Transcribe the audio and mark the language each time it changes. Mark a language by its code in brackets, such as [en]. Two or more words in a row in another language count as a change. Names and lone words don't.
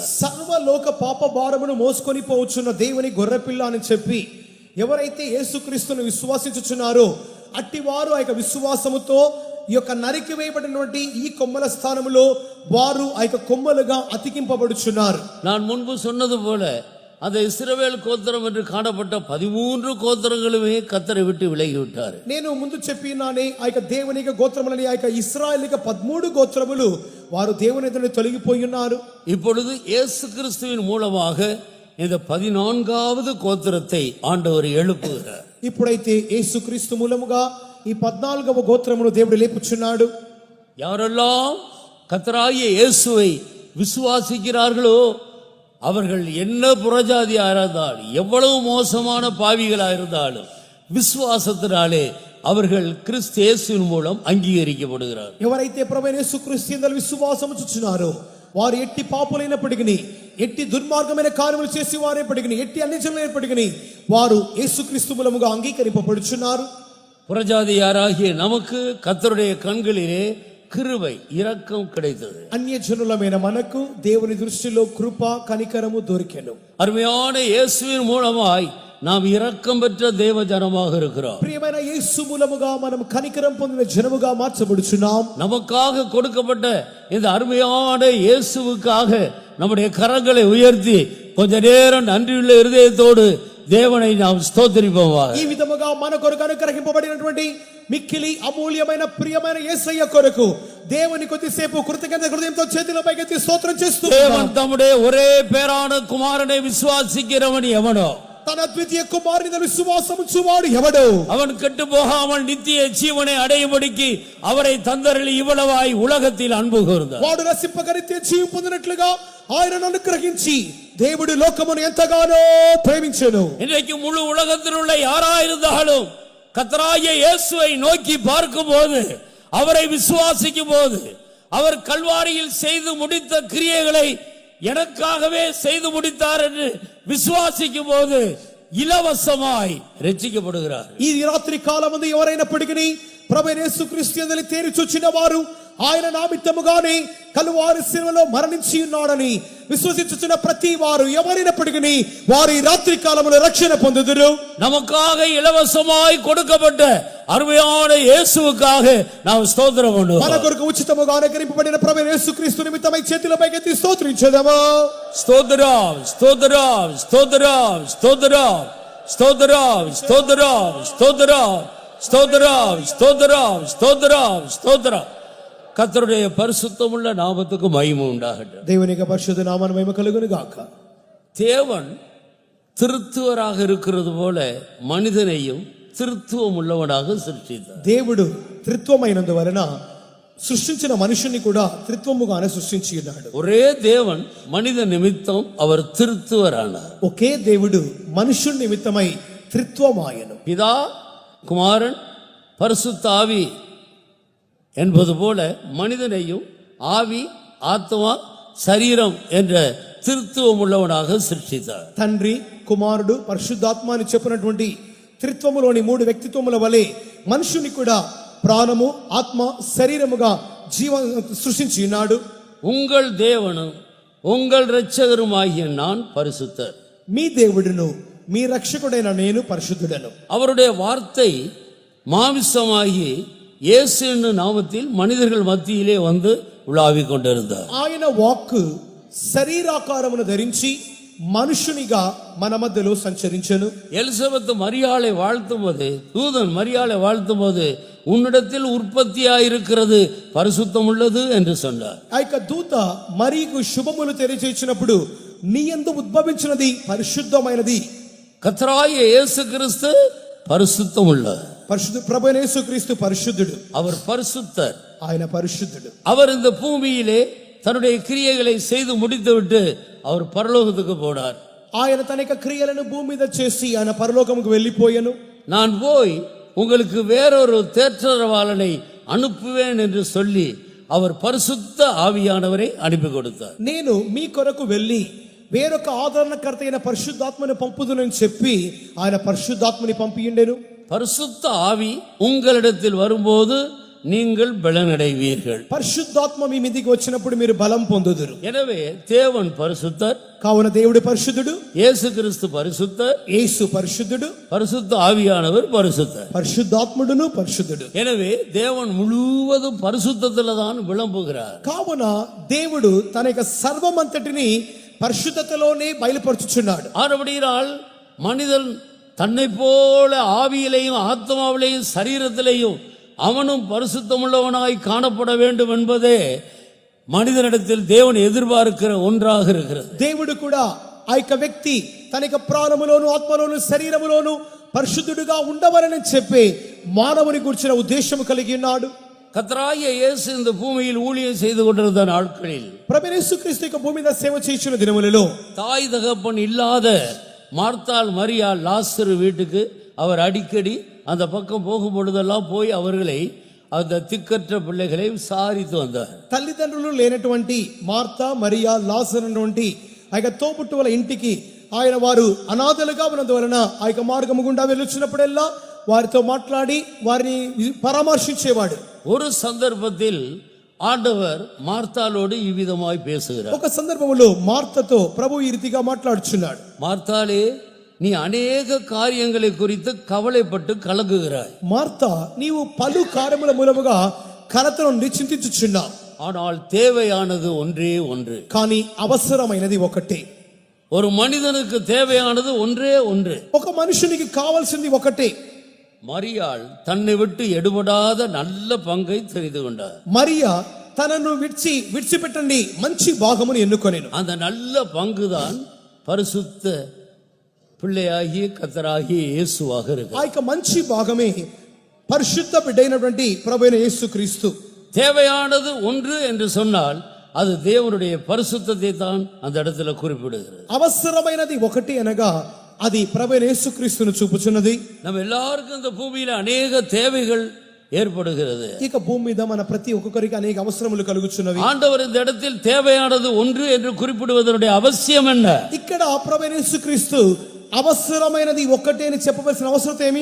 [te] సర్వలోక పాప భారమును మోసుకొని పోవచ్చున్న దేవుని గొర్రెపిల్ల అని చెప్పి ఎవరైతే యేసుక్రీస్తును విశ్వాసించుచున్నారో అట్టి వారు ఆ యొక్క విశ్వాసముతో ఈ యొక్క నరికి వేయబడినటువంటి ఈ కొమ్మల స్థానములో వారు ఆ యొక్క కొమ్మలుగా అతికింపబడుచున్నారు. [ta] நான் முன்பு சொன்னது போல அந்த இஸ்ரவேல் கோத்திரம் என்று காணப்பட்ட 13 கோத்திரங்களுமே கர்த்தரை விட்டு விலகிவிட்டார். [te] నేను ముందు చెప్పినానే ఆ యొక్క దేవుని యొక్క గోత్రములని ఆ యొక్క ఇశ్రాయేలీక 13 గోత్రములు వారు దేవుని ఎదుట తొలగిపోయి ఉన్నారు. [ta] இப்பொழுது இயேசு கிறிஸ்துவின் மூலமாக இந்த 14வது கோத்திரத்தை ஆண்டவர் எழுப்புகிறார். [te] ఇప్పుడైతే యేసుక్రీస్తు మూలముగా ఈ 14వ గోత్రమును దేవుడు లేపుచున్నాడు. [ta] யாரெல்லாம் கர்த்தராகிய இயேசுவை விசுவாசிக்கிறார்களோ அவர்கள் என்ன புறஜாதியா இருந்தாலும் எவ்வளவு மோசமான பாவிகளா இருந்தாலும் விசுவாசத்தினாலே அவர்கள் கிறிஸ்து இயேசுவின் மூலம் அங்கீகரிக்கப்படுகிறார். [te] ఎవరైతే ప్రభువైన యేసుక్రీస్తు యందు విశ్వాసము ఉంచుచున్నారో వారు ఎట్టి పాపులైనప్పటికీ ఎట్టి దుర్మార్గమైన కార్యములు చేసి వారైనప్పటికీ ఎట్టి అన్యజనులైనప్పటికీ వారు యేసుక్రీస్తు మూలముగా అంగీకరింపబడుచున్నారు. [ta] புறஜாதியாராகிய நமக்கு கர்த்தருடைய கண்களிலே கிருபை இரக்கம் கிடைத்தது. [te] అన్యజనులమైన మనకు దేవుని దృష్టిలో కృప కనికరము దొరికెను. [ta] அருமையான இயேசுவின் மூலமாய் நாம் இரக்கம் பெற்ற தேவ ஜனமாக இருக்கிறோம். [te] ప్రియమైన యేసు మూలముగా మనం కనికరం పొందిన జనముగా మార్చబడుచున్నాం. [ta] நமக்காக கொடுக்கப்பட்ட இந்த அருமையான இயேசுவுக்காக நம்முடைய கரங்களை உயர்த்தி கொஞ்ச நேரம் நன்றியுள்ள இருதயத்தோடு தேவனை நாம் ஸ்தோத்திரிப்போமாக. [te] ఈ విధముగా మన కొరకు అనుగ్రహింపబడినటువంటి మిక్కిలి అమూల్యమైన ప్రియమైన యేసయ్య కొరకు దేవుని కొద్దిసేపు కృతజ్ఞత హృదయంతో చేతుల పైకెత్తి స్తోత్రం చేస్తూ [ta] தேவன் தம்முடைய ஒரே பேரான குமாரனை விசுவாசிக்கிறவன் எவனோ [te] తన ద్వితీయ కుమారుని విశ్వాసము చూవాడు ఎవడు [ta] அவன் கெட்டு போகாமல் நித்திய ஜீவனை அடையும்படிக்கு அவரை தந்தருளி இவ்வளவாய் உலகத்தில் அன்பு கூர்ந்தார். [te] వాడు రక్షింపగా నిత్య జీవం పొందినట్లుగా ఆయనను అనుగ్రహించి దేవుడు లోకమును ఎంతగానో ప్రేమించెను. [ta] இன்றைக்கு முழு உலகத்தில் உள்ள யாராயிருந்தாலும் கர்த்தராகிய இயேசுவை நோக்கி பார்க்கும் போது அவரை விசுவாசிக்கும் போது அவர் கல்வாரியில் செய்து முடித்த கிரியைகளை எனக்காகவே செய்து முடித்தார் என்று விசுவாசிக்கும் போது இலவசமாய் ரட்சிக்கப்படுகிறார். [te] ఈ రాత్రి కాలమందు ఎవరైనప్పటికీ ప్రభువైన యేసుక్రీస్తు యందు తేరి చూచిన వారు ఆయన నామిత్తముగానే కలువారి శిలువలో మరణించి ఉన్నాడని విశ్వసించుచున్న ప్రతి వారు ఎవరైనప్పటికీ వారు ఈ రాత్రి కాలములో రక్షణ పొందుదురు. [ta] நமக்காக இலவசமாய் கொடுக்கப்பட்ட அருமையான இயேசுவுக்காக நாம் ஸ்தோத்திரம் பண்ணுவோம். [te] మన కొరకు ఉచితముగా అనుగ్రహింపబడిన ప్రభువైన యేసుక్రీస్తు నిమిత్తమై చేతుల పైకెత్తి స్తోత్రించెదము. [ta] ஸ்தோத்திரம் ஸ்தோத்திரம் ஸ்தோத்திரம் ஸ்தோத்திரம் ஸ்தோத்திரம் ஸ்தோத்திரம் ஸ்தோத்திரம் ஸ்தோத்திரம் ஸ்தோத்திரம் ஸ்தோத்திரம் ஸ்தோத்திரம். கர்த்தருடைய பரிசுத்தமுள்ள நாமத்துக்கு மகிமை உண்டாகட்டும். [te] దేవుని యొక్క పరిశుద్ధ నామమునకు మహిమ కలుగును గాక. [ta] தேவன் திருத்துவராக இருக்கிறது போல மனிதனையும் திருத்துவம் உள்ளவனாக சிருஷ்டித்தார். [te] దేవుడు త్రిత్వమైనందువలన సృష్టించిన మనుషుని కూడా త్రిత్వముగానే సృష్టించి ఉన్నాడు. [ta] ஒரே தேவன் மனித நிமித்தம் அவர் திருத்துவரானார். [te] ఒకే దేవుడు మనుషుని నిమిత్తమై త్రిత్వమాయను. [ta] பிதா குமாரன் பரிசுத்த ஆவி என்பது போல மனிதனையும் ஆவி ஆத்மா சரீரம் என்ற திருத்துவம் உள்ளவனாக சிருஷ்டித்தார். [te] తండ్రి కుమారుడు పరిశుద్ధాత్మ అని చెప్పినటువంటి త్రిత్వములోని మూడు వ్యక్తిత్వముల వలె మనుషుని కూడా ప్రాణము ఆత్మ శరీరముగా సృష్టించి ఉన్నాడు. [ta] உங்கள் தேவனும் உங்கள் இரட்சகருமாகிய நான் பரிசுத்தர். [te] మీ దేవుడును మీ రక్షకుడైన నేను పరిశుద్ధుడను. [ta] அவருடைய வார்த்தை மாமிசமாகி இயேசு என்னும் நாமத்தில் மனிதர்கள் மத்தியிலே வந்து உலாவிக் கொண்டிருந்தார். [te] ఆయన వాక్కు శరీరాకారమును ధరించి మనుషునిగా మన మధ్యలో సంచరించెను. [ta] எலிசபெத் மரியாளை வாழ்த்தும் போது தூதன் மரியாளை வாழ்த்தும் போது உன்னிடத்தில் உற்பத்தியாயிருக்கிறது பரிசுத்தம் உள்ளது என்று சொன்னார். [te] ఆ యొక్క దూత మరియకు శుభములు తెలియజేసినప్పుడు నీ యందు ఉద్భవించినది పరిశుద్ధమైనది. [ta] கர்த்தராகிய இயேசு கிறிஸ்து பரிசுத்தம் உள்ளவர். [te] పరిశుద్ధ ప్రభువైన యేసుక్రీస్తు పరిశుద్ధుడు. [ta] அவர் பரிசுத்தர். [te] ఆయన పరిశుద్ధుడు. [ta] அவர் இந்த பூமியிலே தன்னுடைய கிரியைகளை செய்து முடித்துவிட்டு அவர் பரலோகத்துக்கு போனார். [te] ఆయన తన యొక్క క్రియలను భూమి మీద చేసి ఆయన పరలోకముకు వెళ్ళిపోయాను. [ta] நான் போய் உங்களுக்கு வேறொரு தேற்றரவாளனை அனுப்புவேன் என்று சொல்லி அவர் பரிசுத்த ஆவியானவரை அனுப்பி கொடுத்தார். [te] నేను మీ కొరకు వెళ్ళి వేరొక ఆదరణకర్త అయిన పరిశుద్ధాత్మను పంపుదునని చెప్పి ఆయన పరిశుద్ధాత్మని పంపియుండెను. [ta] பரிசுத்த ஆவி உங்களிடத்தில் வரும்போது நீங்கள் பலனடைவீர்கள். [te] పరిశుద్ధాత్మ మీ మీదికి వచ్చినప్పుడు మీరు బలం పొందుదురు. [ta] எனவே தேவன் பரிசுத்தர், [te] కావున దేవుడు పరిశుద్ధుడు, [ta] இயேசு கிறிஸ்து பரிசுத்தர், [te] యేసు పరిశుద్ధుడు, [ta] பரிசுத்த ஆவியானவர் பரிசுத்தர். [te] పరిశుద్ధాత్ముడును పరిశుద్ధుడు. [ta] எனவே தேவன் முழுவதும் பரிசுத்தத்துல தான் விளம்புகிறார். [te] కావున దేవుడు తన యొక్క సర్వమంతటిని పరిశుద్ధతలోనే బయలుపరుచుచున్నాడు. [ta] ஆனபடியால் மனிதன் தன்னை போல ஆவியிலையும் ஆத்மாவிலையும் சரீரத்திலையும் அவனும் பரிசுத்தமுள்ளவனாய் காணப்பட வேண்டும் என்பதே மனிதனிடத்தில் தேவன் எதிர்பார்க்கிற ஒன்றாக இருக்கிறது. [te] దేవుడు కూడా ఆ యొక్క వ్యక్తి తన యొక్క ప్రాణములోను ఆత్మలోను శరీరములోను పరిశుద్ధుడుగా ఉండవలని చెప్పి మానవుని గురించిన ఉద్దేశం కలిగి ఉన్నాడు. [ta] கர்த்தராகிய இயேசு இந்த பூமியில் ஊழியம் செய்து கொண்டிருந்த நாட்களில் [te] ప్రభు యేసుక్రీస్తు యొక్క భూమి మీద సేవ చేయుచున్న దినములలో [ta] தாய் தகப்பன் இல்லாத மார்த்தாள் மரியாள் லாசரு வீட்டுக்கு அவர் அடிக்கடி அந்த பக்கம் போகும் பொழுதெல்லாம் போய் அவர்களை அந்த திக்கற்ற பிள்ளைகளை விசாரித்து வந்தார். [te] తల్లిదండ్రులు లేనటువంటి మార్తా మరియా లాజరు అనేటువంటి ఆ యొక్క తోబుట్టువుల ఇంటికి ఆయన వారు అనాథలుగా ఉన్నందువలన ఆ యొక్క మార్గము గుండా వెళ్ళొచ్చినప్పుడల్లా వారితో మాట్లాడి వారిని పరామర్శించేవాడు. [ta] ஒரு சந்தர்ப்பத்தில் ஆண்டவர் மார்த்தாளோடு இவ்விதமாய் பேசுகிறார். [te] ఒక సందర్భంలో మార్తతో ప్రభు ఈ రీతిగా మాట్లాడుచున్నాడు. [ta] மார்த்தாளே, நீ அநேக காரியங்களை குறித்து கவலைப்பட்டு கலங்குகிறாய். [te] మార్తా నీవు పలు కార్యముల మూలముగా కలతను చింతించుచున్నావు. [ta] ஆனால் தேவையானது ஒன்றே ஒன்று. [te] కానీ అవసరమైనది ఒకటే. [ta] ஒரு மனிதனுக்கு தேவையானது ஒன்றே ஒன்று. [te] ఒక మనుషునికి కావాల్సింది ఒకటే. [ta] மரியாள் தன்னை விட்டு எடுபடாத நல்ல பங்கை தெரிந்து கொண்டார். [te] మరియా తనను విడిచిపెట్టండి మంచి భాగమును ఎన్నుకొనెను. [ta] அந்த நல்ல பங்குதான் பரிசுத்த பிள்ளையாகிய கர்த்தராகிய இயேசுவாக இருக்கு. [te] ఆ యొక్క మంచి భాగమే పరిశుద్ధ బిడ్డైనటువంటి ప్రభువైన యేసుక్రీస్తు. [ta] தேவையானது ஒன்று என்று சொன்னால் அது தேவனுடைய பரிசுத்தத்தை தான் அந்த இடத்துல குறிப்பிடுகிறது. [te] అవసరమైనది ఒకటి అనగా అది ప్రభువైన యేసుక్రీస్తును చూపుచున్నది. [ta] நம்ம எல்லாருக்கும் இந்த பூமியில அநேக தேவைகள் ஏற்படுகிறது. [te] ఇక భూమి మీద మన ప్రతి ఒక్కొక్కరికి అనేక అవసరములు కలుగుచున్నవి. [ta] ஆண்டவர் இந்த இடத்தில் தேவையானது ஒன்று என்று குறிப்பிடுவதனுடைய அவசியம் என்ன? [te] ఇక్కడ ప్రభువైన యేసుక్రీస్తు అవసరమైనది ఒకటే అని చెప్పవలసిన అవసరం ఏమి?